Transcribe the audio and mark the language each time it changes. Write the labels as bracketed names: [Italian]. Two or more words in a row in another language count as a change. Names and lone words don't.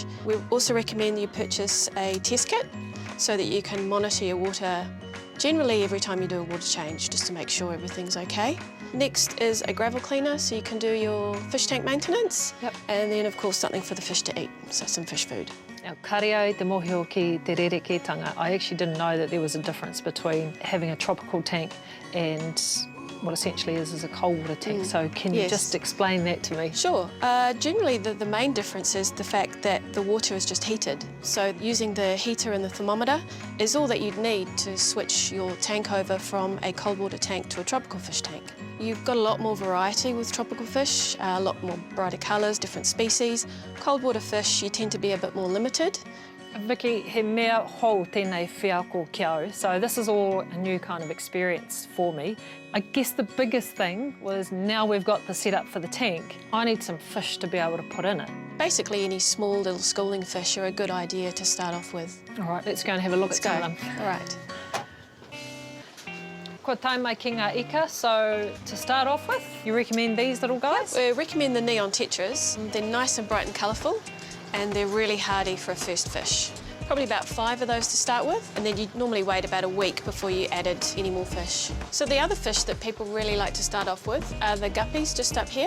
[English] We also recommend you purchase a test kit so that you can monitor your water generally every time you do a water change, just to make sure everything's okay. Next is a gravel cleaner, so you can do your fish tank maintenance. And then, of course, something for the fish to eat, so some fish food. Now, [Māori] kariau te mohio ki te rerekētanga. [English] I actually didn't know that there was a difference between having a tropical tank and what essentially is a cold water tank. So can you just explain that to me? Sure. Generally, the main difference is the fact that the water is just heated. So using the heater and the thermometer is all that you'd need to switch your tank over from a cold water tank to a tropical fish tank. You've got a lot more variety with tropical fish, a lot more brighter colours, different species. Cold water fish, you tend to be a bit more limited. Vicky, [Māori] he mea hou tēnei whiako kiau, [English] so this is all a new kind of experience for me. I guess the biggest thing was now we've got the setup for the tank, I need some fish to be able to put in it. Basically, any small little schooling fish are a good idea to start off with. All right, let's go and have a look at some of them. All right. [Māori] Ko tai mai ki ngā ika, [English] so to start off with, you recommend these little guys? We recommend the neon tetras. They're nice and bright and colourful, and they're really hardy for a first fish. Probably about 5 of those to start with, and then you'd normally wait about a week before you added any more fish. So the other fish that people really like to start off with are the guppies just up here.